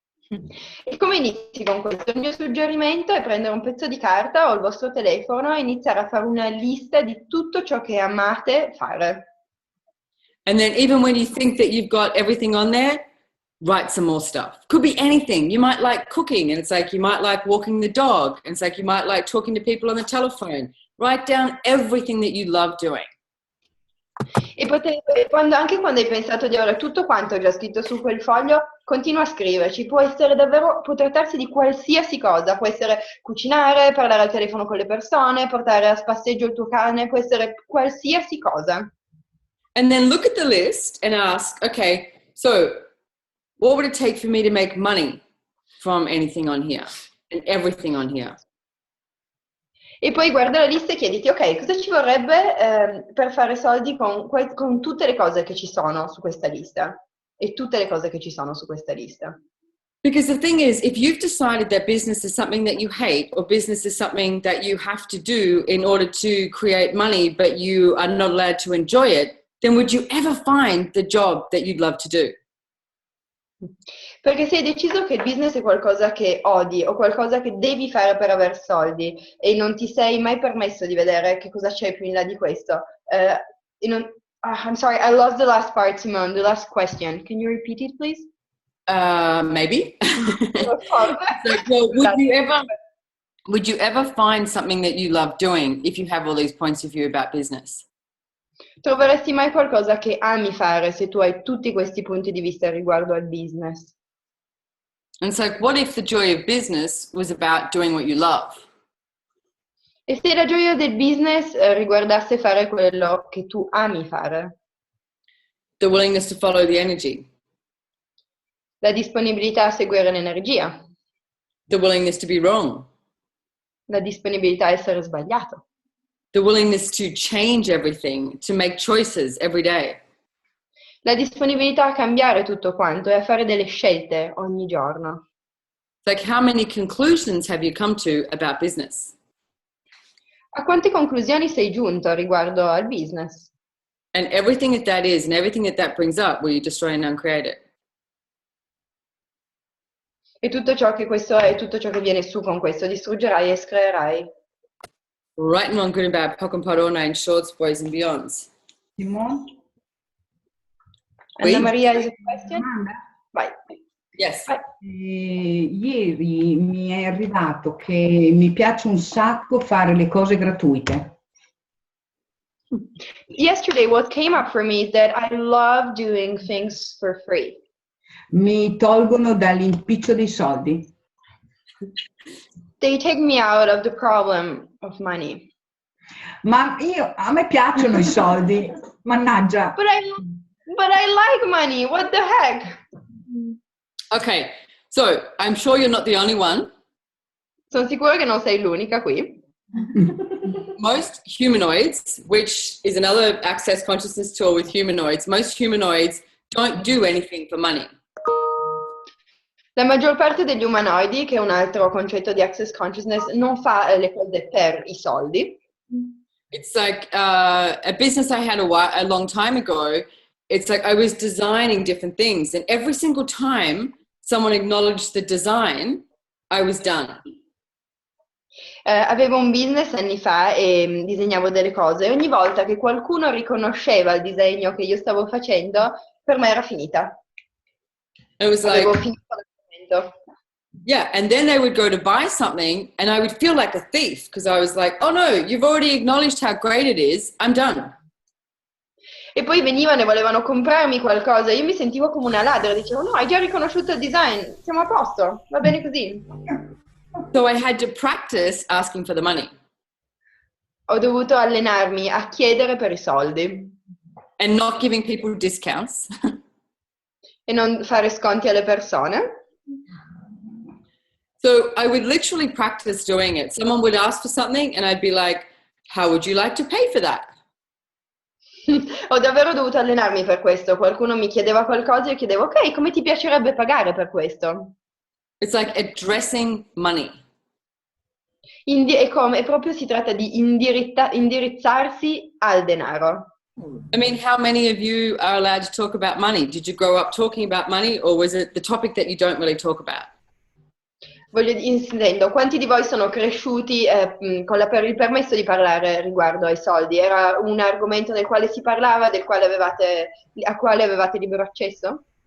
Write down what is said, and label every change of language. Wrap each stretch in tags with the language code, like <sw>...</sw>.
<it>E come inizi con questo? Il mio suggerimento è prendere un pezzo di carta o il vostro telefono e iniziare a fare una lista di tutto ciò che amate fare.</it> <en>And then even when you think that you've got everything on there, write some more stuff. Could be anything. You might like cooking, and it's like you might like walking the dog, and it's like you might like talking to people on the telephone. Write down everything that you love doing.</en> <it>Anche quando hai pensato di avere tutto quanto già scritto su quel foglio, continua a scriverci. Può trattarsi di qualsiasi cosa, può essere cucinare, parlare al telefono con le persone, portare a spasseggio il tuo cane, può essere qualsiasi cosa.</it> <en>And then look at the list and ask, okay, so what would it take for me to make money from anything on here and everything on here?</en> <it>E poi guarda la lista e chiediti, ok, cosa ci vorrebbe per fare soldi con tutte le cose che ci sono su questa lista? E tutte le cose che ci sono su questa lista.</it> <en>Because the thing is, if you've decided that business is something that you hate, or business is something that you have to do in order to create money, but you are not allowed to enjoy it, then would you ever find the job that you'd love to do?</en> <it>Perché se hai deciso che il business è qualcosa che odi o qualcosa che devi fare per aver soldi e non ti sei mai permesso di vedere che cosa c'è più in là di questo.</it> <en>I'm sorry, I lost the last part, Simone, the last question. Can you repeat it, please? Maybe. Well, would you ever find something that you love doing if you have all these points of view about business?</en> <it>Troveresti mai qualcosa che ami fare se tu hai tutti questi punti di vista riguardo al business?</it> <en>And so what if the joy of business was about doing what you love?</en> <it>E se la gioia del business riguardasse fare quello che tu ami fare?</it> <en>The willingness to follow the energy.</en> <it>La disponibilità a seguire l'energia.</it> <en>The willingness to be wrong.</en> <it>La disponibilità a essere sbagliato.</it> <en>The willingness to change everything, to make choices every day.</en> <it>La disponibilità a cambiare tutto quanto e a fare delle scelte ogni giorno.</it> <en>Like, how many conclusions have you come to about business?</en> <it>A quante conclusioni sei giunto riguardo al business?</it> <en>And everything that is and everything that brings up, will you destroy and uncreate it?</en> <it>E tutto ciò che questo è, tutto ciò che viene su con questo, distruggerai e screerai.</it> <en>Right and wrong, good and bad, POC and POD, all nine shorts, boys and beyonds. Simone? Anna Maria, is a question?</en> <it>Vai.</it> <en>Yes.</en> <it>Vai. Ieri mi è arrivato che mi piace un sacco fare le cose gratuite.</it> <en>Yesterday, what came up for me is that I love doing things for free.</en> <it>Mi tolgono dall'impiccio dei soldi.</it> <en>They take me out of the problem of money.</en> <it>Ma a me piacciono i soldi, mannaggia.</it> <en>But I like money. What the heck? Okay, so I'm sure you're not the only one.</en> <it>Sono sicura che non sei l'unica qui.</it> <en>Most humanoids, which is another access consciousness tool with humanoids, most humanoids don't do anything for money.</en> <it>La maggior parte degli umanoidi, che è un altro concetto di access consciousness, non fa le cose per i soldi.</it> <en>It's like a business I had a long time ago. It's like I was designing different things, and every single time someone acknowledged the design, I was done.</en> <it>Avevo un business anni fa e disegnavo delle cose e ogni volta che qualcuno riconosceva il disegno che io stavo facendo, per me era finita.</it> <en>It was</en> <it>Avevo</it> <en>like,</en> <it>finito il momento.</it> <en>yeah, and then they would go to buy something and I would feel like a thief because I was like, oh no, you've already acknowledged how great it is, I'm done.</en> <it>E poi venivano e volevano comprarmi qualcosa, io mi sentivo come una ladra, dicevo no, hai già riconosciuto il design, siamo a posto, va bene così.</it> <en>So I had to practice asking for the money.</en> <it>Ho dovuto allenarmi a chiedere per i soldi.</it> <en>And not giving people discounts.</en> <it>E non fare sconti alle persone.</it> <en>So I would literally practice doing it. Someone would ask for something and I'd be like, how would you like to pay for that?</en> <it>Ho davvero dovuto allenarmi per questo. Qualcuno mi chiedeva qualcosa e io chiedevo, ok, come ti piacerebbe pagare per questo?</it> <en>It's like addressing money.</en> <it>E proprio si tratta di indirizzarsi al denaro.</it> <en>I mean, how many of you are allowed to talk about money? Did you grow up talking about money, or was it the topic that you don't really talk about?</en> <it>Intendo, quanti di voi sono cresciuti per il permesso di parlare riguardo ai soldi? Era un argomento del quale si parlava, a quale avevate libero accesso?</it>